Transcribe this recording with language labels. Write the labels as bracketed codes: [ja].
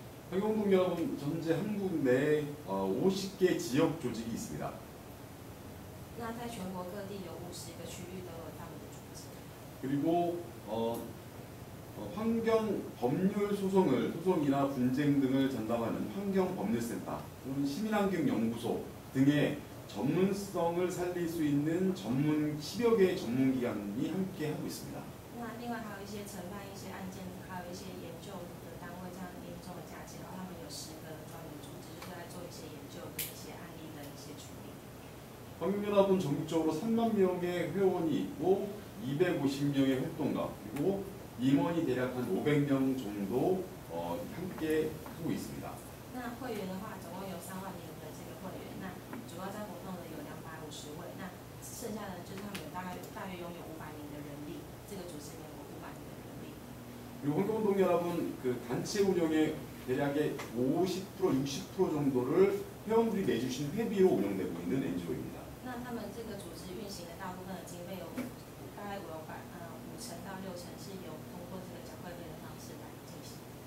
[ko] 환경운동연합은 현재 한국 내 50개 지역 조직이 있습니다. [zh] 那在全国各地有50个区域都有他们的组织。 [ko] 그리고 환경 법률 소송이나 분쟁 등을 전담하는 환경법률센터 또는 시민환경연구소 등의 전문성을 살릴 수 있는 10여 개의 전문기관이 함께 하고 있습니다. [zh] 那另外还有一些承办一些案件，还有一些研究的单位，这样严重的假期，然后他们有10个专门组织，就是来做一些研究跟一些案例的一些处理。 [ko] 환경연합은 전국적으로 3만 명의 회원이 있고 250명의 활동가 그리고 임원이 대략 한 500명 정도 함께 하고 있습니다. [zh] 那会员的话，总共有3万名的这个会员，那主要在活动的有剩下的就是他们有大约拥有500名的人力，这个组织里面有500名的人力。 [ko] 그리고 환경운동연합은 그 단체 운영의 대략의 50% 60% 정도를 회원들이 내주신 회비로 운영되고 있는 NGO입니다. [zh] 那他们这个组织运行的大部分的经费有大概5成到6成是由通过这个缴会费的方式来进行。